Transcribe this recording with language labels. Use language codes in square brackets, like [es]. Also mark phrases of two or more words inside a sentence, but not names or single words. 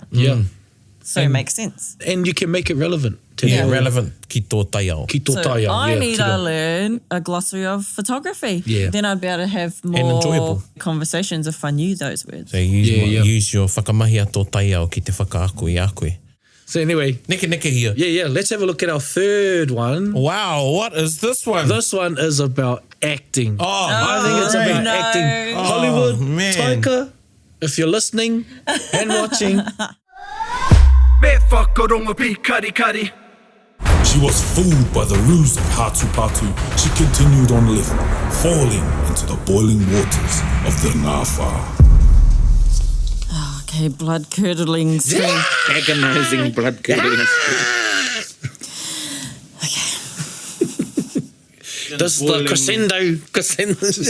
[en] Yeah. So it makes sense. And you can make it relevant. To Yeah, your- [mi] relevant ki tō taiao. Ki tō [en] So [mi] taia. [en] I yeah, need to to the- learn a glossary of photography. Yeah. Then I'd be able to have more enjoyable. conversations if I knew those words. So use, Yeah. use your [mi] whakamahi a tō taiao ki te whakaako i a koe. [en] So anyway, [mi] Neke here. [en] yeah. Let's have a look at our third one. Wow, what is this one? This one is about acting. I think it's about no. acting. Oh, Hollywood, man. Taika, if you're listening and watching. [mi] Me whakarongo pi kari. [en] She was fooled by the ruse of Hatu Patu. She continued on living, falling into the boiling waters of the Ngāwhā. Okay, blood-curdling scream. Agonizing, blood-curdling. This is the crescendo.